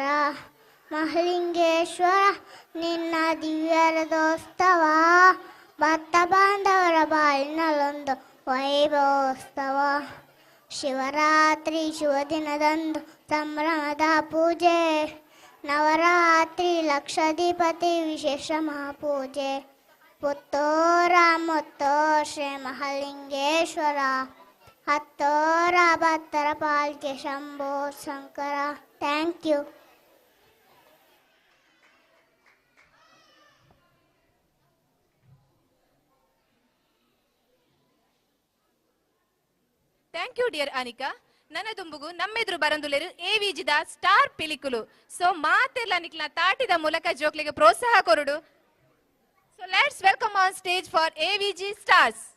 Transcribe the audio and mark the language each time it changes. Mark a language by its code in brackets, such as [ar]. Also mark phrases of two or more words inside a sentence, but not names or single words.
[kn] ಮಹಾಲಿಂಗೇಶ್ವರ ನಿನ್ನ ದಿವ್ಯರಥೋತ್ಸವ ಭಕ್ತ ಬಾಂಧವರ ಬಾಳಿನಲ್ಲೊಂದು ವೈಭವೋತ್ಸವ ಶಿವರಾತ್ರಿ ಶುಭ ದಿನದಂದು ಸಂಭ್ರಮದ ಪೂಜೆ ನವರಾತ್ರಿ ಲಕ್ಷಾಧಿಪತಿ ವಿಶೇಷ ಮಹಾಪೂಜೆ ಪುತ್ತೂರ ಮುತ್ತು ಶ್ರೀ ಮಹಾಲಿಂಗೇಶ್ವರ ಹತ್ತೂರ ಭಕ್ತರ ಪಾಲಿಗೆ ಶಂಭೋ ಶಂಕರ. [en] Thank you. Thank you dear Anika. [tcy] ನನ್ನ ದುಂಬುಗು ನಮ್ಮೆದುರು ಬರಂದುಲೆರು AVGದ ಸ್ಟಾರ್ ಪಿಲಿಕುಲು. ಸೊ ಮಾತೆಲ್ಲ ನಿಕ್ಲ ತಾಟಿದ ಮೂಲಕ ಜೋಕ್ಲಿಗೆ ಪ್ರೋತ್ಸಾಹ ಕೊರುಡು. [en] So let's welcome on stage for AVG stars.